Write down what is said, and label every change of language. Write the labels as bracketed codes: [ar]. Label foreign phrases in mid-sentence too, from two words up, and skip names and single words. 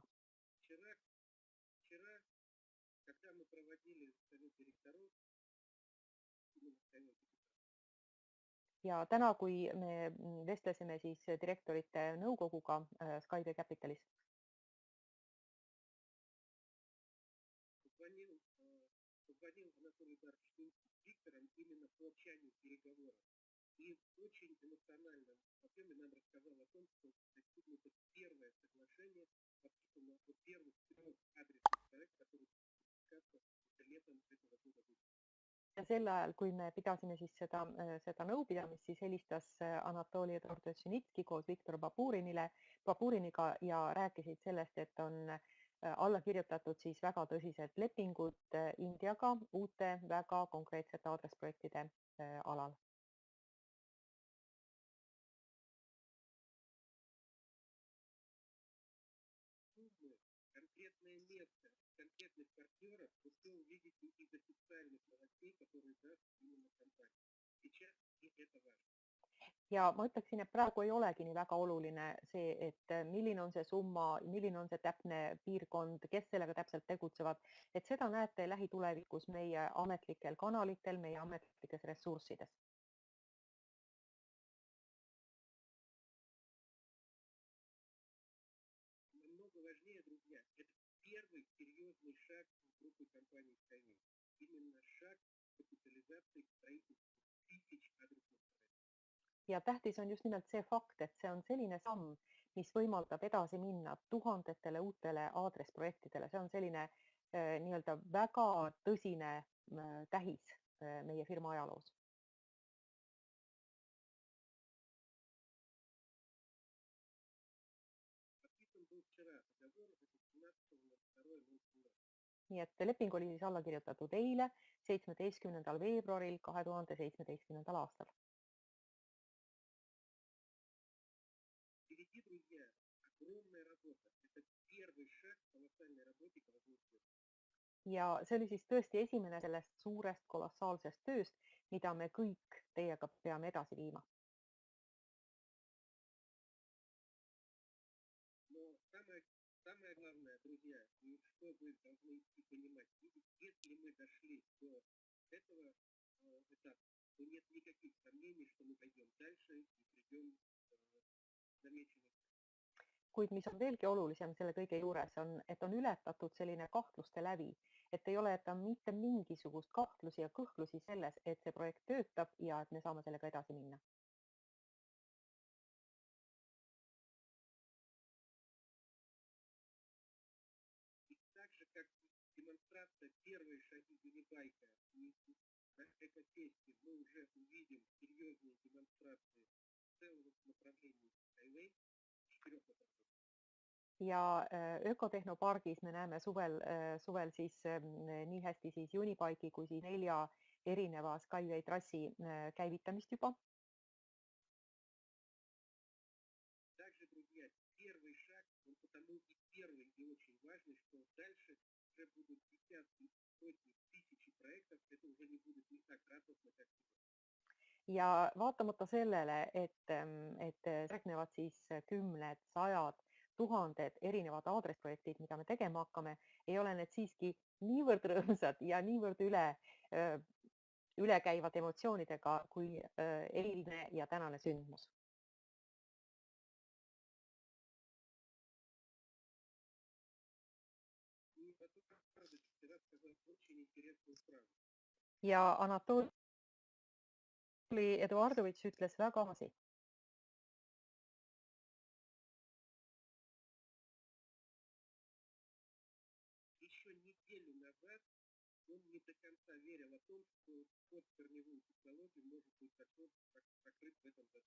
[ru] Вчера, когда мы проводили совет директоров, [et] Ja täna, kui me vestlesime siis direktorite nõukoguga Skyway Capitalis, [ru] позвонил Анатолий Эдуардович с Виктором именно по окончанию переговоров. И в очень эмоциональном объеме нам рассказал о том, что достигнуто первое соглашение по первых 3 адресных проектов, которые летом этого года будут. [et] ja sel ajal, kui me pidasime siis seda nõupidamist, siis helistas Anatoli Eduardovitšnitski koos Viktor Baburiniga ja rääkisid sellest, et on alla kirjutatud siis väga tõsised lepingud Indiaga uute väga konkreetsete aadressprojektide alal. [ru] Конкретное место конкретных партнеров вы все увидите из официальных новостей, которые даст именно компания. Сейчас и это важно. [et] Ja ma ütleksin, et praegu ei olegi nii väga oluline see, et milline on see summa, milline on see täpne piirkond, kes sellega täpselt tegutsevad, et seda näete lähitulevikus meie ametlikel kanalitel, meie ametlikes ressurssides. [ru] Намного важнее, друзья, это первый серьезный шаг группы компаний Skyway. Именно шаг капитализации строительства тысяч адресных проектов. [et] Ja tähtis on just nimelt see fakt, et see on selline samm, mis võimaldab edasi minna tuhandetele uutele aadressprojektidele. See on selline nii-öelda väga tõsine tähis meie firma ajaloos. Nii et leping oli siis alla kirjutatud eile, 17. veebruaril 2017. aastal. [ru] Впереди, друзья, огромная работа. Это первый шаг в колоссальной работе колоссальной. [et] Ja see oli siis tõesti esimene sellest suurest kolossaalsest tööst, mida me kõik teiega peame edasi viima. [ru] Но самое главное, друзья, и что вы должны понимать, если мы дошли до этого этапа, то нет никаких сомнений, что мы пойдем дальше и придем к намеченным. [et] Kuid mis on veelgi olulisem selle kõige juures on, et on ületatud selline kahtluste lävi, et ei ole mitte mingisugust kahtlusi ja kõhklusi selles, et see projekt töötab ja et me saame sellega edasi minna. [ru] Так же, как демонстрация первой шаги Unibike на экотесте, мы уже увидим серьезные демонстрации целого направления Skyway, 4 направлений. [et] Ja ökotehnopargis me näeme suvel siis nii hästi siis Unibike'i kui siis 4 erineva Skyway trassi käivitamist juba. [ru] Также, друзья, первый шаг, он потому и первый и очень важный, что дальше уже будут десятки, сотни, тысячи проектов, это уже не будет не так радостно, как сегодня. [et] Ja vaatamata sellele, et järgnevad siis 10, 100, 1000 erinevad aadressprojektid, mida me tegema hakkame, ei ole need siiski niivõrd rõõmsad ja niivõrd ülekäivad emotsioonidega kui eilne ja tänane sündmus. [ru] И потом [et] ja Anatoli Eduardovitš ütles väga hästi. [ru] Еще неделю назад он не до конца верил о том, что вход в корневую технологию может быть закрыт в этом году.